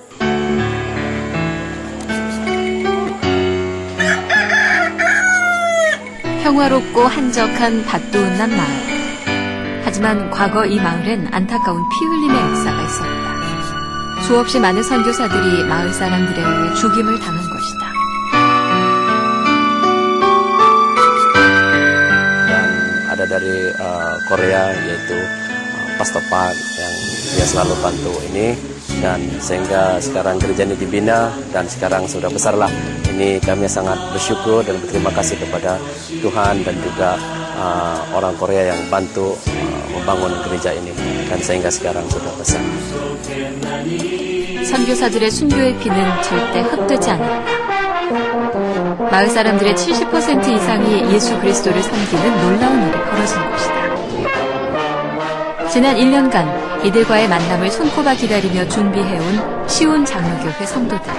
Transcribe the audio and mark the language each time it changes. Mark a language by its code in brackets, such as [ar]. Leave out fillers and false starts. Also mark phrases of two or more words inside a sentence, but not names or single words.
[ko] 평화롭고 한적한 밭도운난 마을. 하지만 과거 이 마을엔 안타까운 피 흘림의 역사가 있었다. 수없이 많은 선교사들이 마을 사람들에 의해 죽임을 당한 것이다. [id] Ada dari Korea yaitu Pastor Park yang dia selalu bantu ini dan sehingga sekarang gereja ini dibina dan sekarang sudah besarlah. Ini kami sangat bersyukur dan berterima kasih kepada Tuhan dan juga orang Korea yang bantu membangun gereja ini dan sehingga sekarang sudah besar. [ko] 선교사들의 순교의 피는 절대 헛되지 않았다. 마을 사람들의 70% 이상이 예수 그리스도를 섬기는 놀라운 일이 벌어진 것이다. 지난 1년간 이들과의 만남을 손꼽아 기다리며 준비해온 시온 장로교회 성도들.